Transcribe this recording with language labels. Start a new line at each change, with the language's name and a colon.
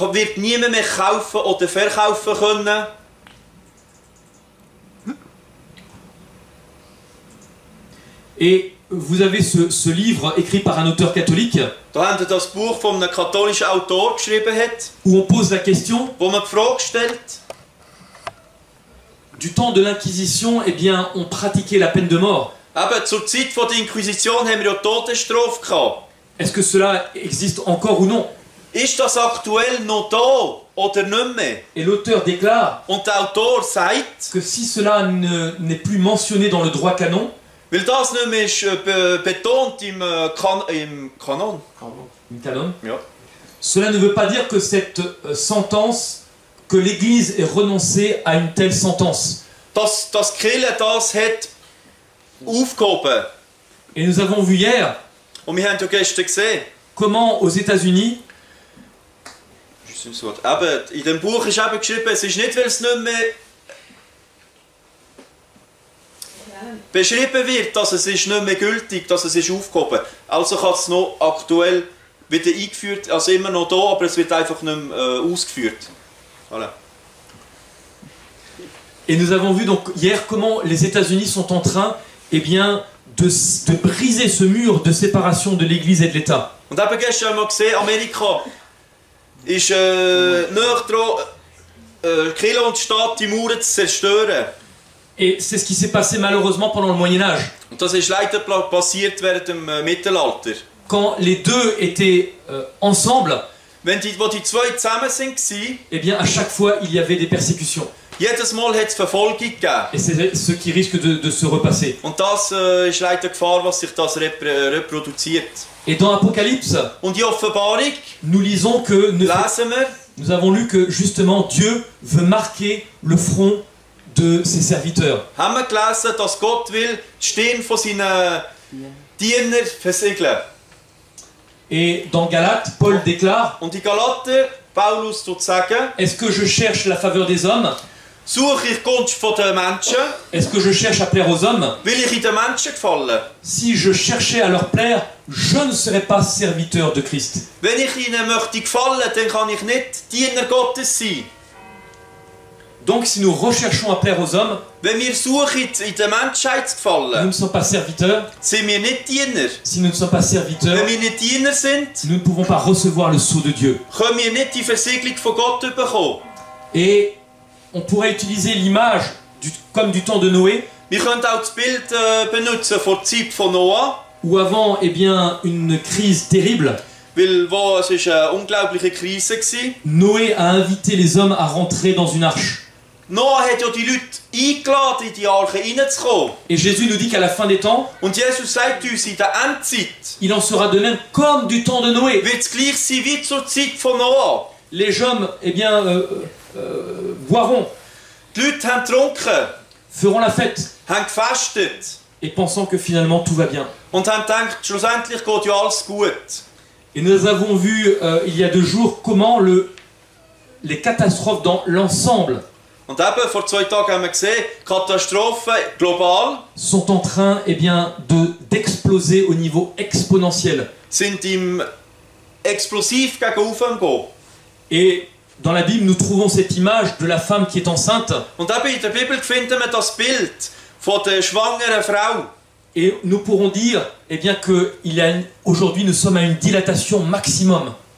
German: wird niemand mehr kaufen oder verkaufen können.
French: Et vous avez ce livre écrit par un auteur catholique
German: Da haben wir das Buch von einem katholischen Autor geschrieben hat,
French: où on pose la question,
German: wo man die Frage stellt,
French: du temps de l'Inquisition, eh bien, on pratiquait la peine de mort.
German: eben zur Zeit der Inquisition haben wir ja die Todesstrafe gehabt.
French: Est-ce que cela existe encore ou non?
German: Ist das aktuell noch da oder nicht mehr?
French: Et l'auteur déclare
German: Und der Autor sagt,
French: que si cela n'est plus mentionné dans le droit canon,
German: weil das nicht mehr ist, betont im Kanon.
French: le canon,
German: Ja.
French: cela ne veut pas dire que cette sentence, que l'Église ait renoncé à une telle sentence.
German: Dass die Kirche das hat aufgehoben.
French: Et nous avons vu hier
German: Und wir haben ja gestern gesehen,
French: comment aux États-Unis,
German: eben, in dem Buch ist eben geschrieben, es ist nicht, weil es nicht mehr beschrieben wird, dass es ist nicht mehr gültig, dass es ist aufgehoben. Also kann es noch aktuell wieder eingeführt, also immer noch da, aber es wird einfach nicht mehr ausgeführt.
French: Voilà. et nous avons vu donc hier comment les États-Unis sont en train, eh bien, de briser ce mur de séparation de l'Église et de l'État.
German: Und eben gestern haben wir gesehen, Amerika ist näher dran, Kirche und Staat die Mauern zu zerstören.
French: Et c'est ce qui s'est passé malheureusement pendant le Moyen-Âge.
German: Und das ist leider passiert während dem Mittelalter.
French: Quand les deux étaient ensemble,
German: Wenn wo die zwei zusammen waren,
French: eh bien, à chaque fois, il y avait des persécutions.
German: jedes Mal hat es Verfolgung gegeben.
French: Et c'est ce qui risque de se repasser.
German: Und das ist leider die Gefahr, was sich das reproduziert.
French: Et dans Apocalypse,
German: Und die Offenbarung
French: nous lisons que
German: lesen wir,
French: nous avons lu que justement Dieu veut marquer le front de ses serviteurs.
German: haben wir gelesen, dass Gott will die Stirn von seinen Dienern versiegeln.
French: Et dans Galates, Paul déclare,
German: Und die Galater, Paulus tut sagen,
French: est-ce que je cherche la faveur des hommes?
German: suche ich die Gunst von den Menschen,
French: Est-ce que je cherche à plaire aux hommes?
German: will ich in den Menschen gefallen.
French: Si je cherchais à leur plaire, je ne serais pas serviteur de Christ.
German: Wenn ich ihnen möchte gefallen, dann kann ich nicht Diener Gottes sein.
French: Donc si nous recherchons à plaire aux hommes,
German: Wenn wir suchen, in der Menschheit zu
French: nous
German: gefallen,
French: ne sommes pas serviteurs.
German: sind wir nicht Diener.
French: Si nous ne sommes pas serviteurs,
German: Wenn wir nicht Diener sind,
French: nous ne pouvons pas recevoir le sceau de Dieu.
German: können wir nicht die Versiegelung von Gott bekommen.
French: Et on pourrait utiliser l'image comme du temps de Noé,
German: Wir können auch das Bild benutzen von der Zeit von Noah,
French: où avant, eh bien, une crise terrible,
German: weil es war eine unglaubliche Krise war.
French: Noé a invité les hommes à rentrer dans une arche.
German: Noah hat ja die Leute eingeladen, in die Arche reinzukommen.
French: Et Jésus nous dit qu'à la fin des temps,
German: Und Jesus sagt uns, in der Endzeit
French: il en sera de même comme du temps de Noé.
German: wird es gleich sein wie zur Zeit von Noah.
French: Les hommes, eh bien, boiront,
German: Die Leute haben getrunken,
French: feront la fête,
German: haben gefastet
French: et pensant que finalement tout va bien.
German: und haben gedacht, schlussendlich geht ja alles gut.
French: Et nous avons vu il y a 2 jours comment les catastrophes dans l'ensemble
German: Und eben, vor 2 Tagen haben wir gesehen, Katastrophen global
French: sont en train, eh bien, d'exploser au niveau exponentiel.
German: sind im explosiv gegen oben gehen.
French: Et dans la Bible, nous trouvons cette image de la femme qui est enceinte.
German: Und eben in der Bibel finden wir das Bild von der schwangeren Frau.
French: Et nous pourrons dire, eh bien, que aujourd'hui, nous sommes à une dilatation maximum.